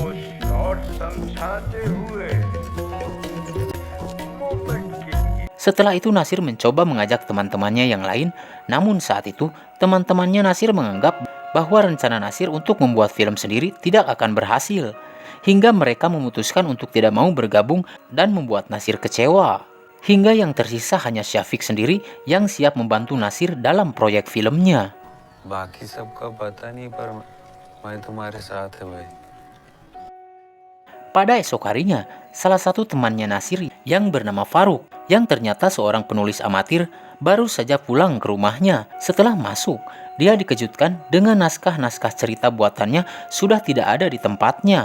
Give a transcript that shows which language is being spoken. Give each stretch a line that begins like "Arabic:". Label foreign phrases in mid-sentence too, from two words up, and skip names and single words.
Indonesian: Setelah itu Nasir mencoba mengajak teman-temannya yang lain, namun saat itu teman-temannya Nasir menganggap bahwa rencana Nasir untuk membuat film sendiri tidak akan berhasil, hingga mereka memutuskan untuk tidak mau bergabung dan membuat Nasir kecewa. hingga yang tersisa hanya Syafiq sendiri yang siap membantu Nasir dalam proyek filmnya.
Hindi: बाकी सबका पता नहीं पर मैं तुम्हारे साथ है भाई.
Indonesian: Pada esok harinya, salah satu temannya Nasir yang bernama Faruk, yang ternyata seorang penulis amatir, baru saja pulang ke rumahnya. Setelah masuk, dia dikejutkan dengan naskah-naskah cerita buatannya sudah tidak ada di tempatnya.